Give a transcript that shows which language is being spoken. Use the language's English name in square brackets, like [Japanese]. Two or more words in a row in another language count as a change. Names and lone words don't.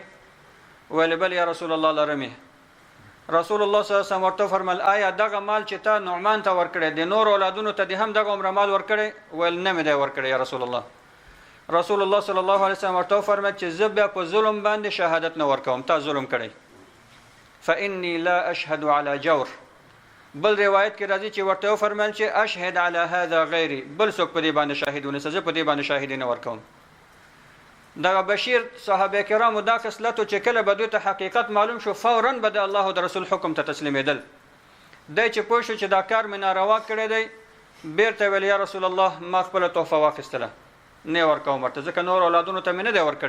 [Pashto] ویل بل [Arabic] یا رسول الله [Pashto] لرمې. رسول الله [Arabic] صلی الله علیه وسلم [Pashto] ورته فرمایل آیا دغه مال چې تا نعمان ته ورکړی د نور اولادونو ته دې هم دغه عمره مال ورکړی؟ ویل نه مې دی ورکړی [Arabic] یا رسول الله. [Pashto] رسول الله [Arabic] صلی الله علیه وسلم [Pashto] ورته فرمایل چې زه بیا په ظلم باندې شهادت نه ورکوم، تا ظلم کړی. [Arabic] فإني لا أشهد على جور. [Pashto] بل روایت کې راځي چې ورته فرمایل چې [Arabic] اشهد على هذا غیري، [Pashto] بل څوک په دې باندې شاهدونه زه په دې باندې شاهدی نه ورکوم. دغه بشیر صحابه کرامو دا خصلت چې کله به دوی ته حقیقت معلوم شو فورا به د الله او د رسول حکم ته تسلیمېدل. دی چې پوه شو چې دا کار مې ناروا کړی دی، بیرته ویل [Arabic] یا رسول الله [Pashto] ما خپله تحفه واخیستله، نه ورکوم ورته، ځکه نور اولادونو ته مې نه دی ورکړی.